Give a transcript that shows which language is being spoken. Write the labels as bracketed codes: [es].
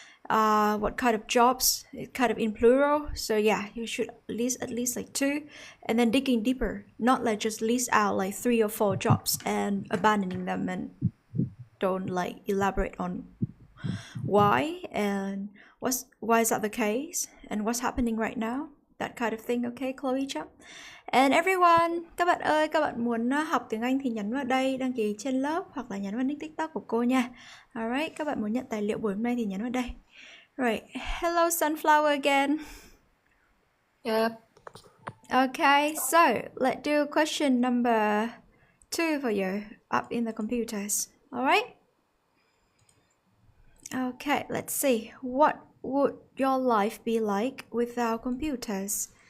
[en] What kind of jobs, kind of in plural. So yeah, you should list at least like two, and then digging deeper, not like just list out like 3 or 4 jobs and abandoning them and don't like elaborate on why and why is that the case and what's happening right now, that kind of thing. Okay, Chloe Chum. And everyone, [vi] các bạn ơi, các bạn muốn học tiếng Anh thì nhấn vào đây đăng ký trên lớp hoặc là nhấn vào nick TikTok của cô nha. Alright, các bạn muốn nhận tài liệu buổi hôm nay thì nhấn vào đây. [en] Right. Hello, Sunflower again. Yep. Okay, so let's do question number 2 for you up in the computers. All right? Okay, let's see. What would your life be like without computers?